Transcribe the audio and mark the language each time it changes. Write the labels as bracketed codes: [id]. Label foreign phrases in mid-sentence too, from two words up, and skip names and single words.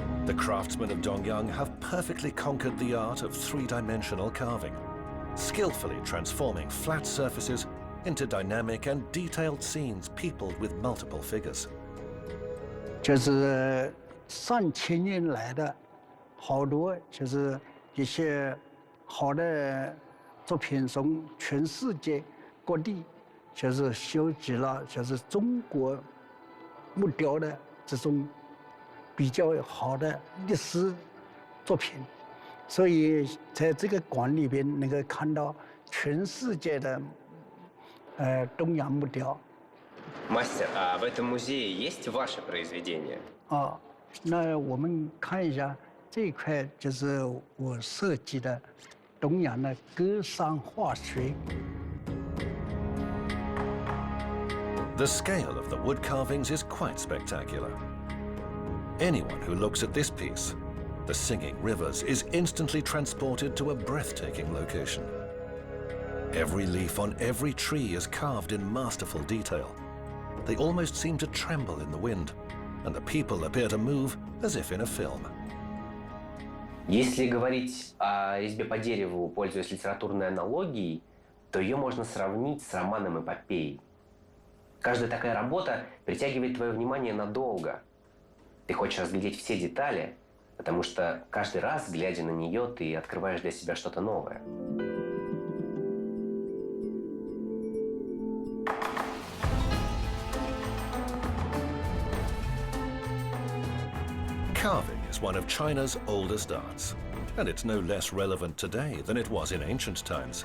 [en] The craftsmen of Dongyang have perfectly conquered the art of three-dimensional carving, skillfully transforming flat surfaces into dynamic and detailed scenes peopled with multiple figures. [zh] 就是上千年来的好多就是一些好的作品，从全世界各地就是收集了就是中国木雕的这种比较好的历史作品，所以在这个馆里边能够看到全世界的东洋木雕。 [ru] Мастер, а в этом музее есть ваши произведения? [zh] 啊，那我们看一下这一块，就是我设计的东洋的歌山化学。 [en] The scale of the wood carvings is quite spectacular. Anyone who looks at this piece, the Singing Rivers, is instantly transported to a breathtaking location. Every leaf on every tree is carved in masterful detail. They almost seem to tremble in the wind, and the people appear to move as if in a film. [ru] Если говорить о резьбе по дереву, пользуясь литературной аналогией, то ее можно сравнить с романом эпопеи. Каждая такая работа притягивает твое внимание надолго. Ты хочешь разглядеть все детали, потому что каждый раз, глядя на нее, ты открываешь для себя что-то новое. [en] Carving is one of China's oldest arts, and it's no less relevant today than it was in ancient times.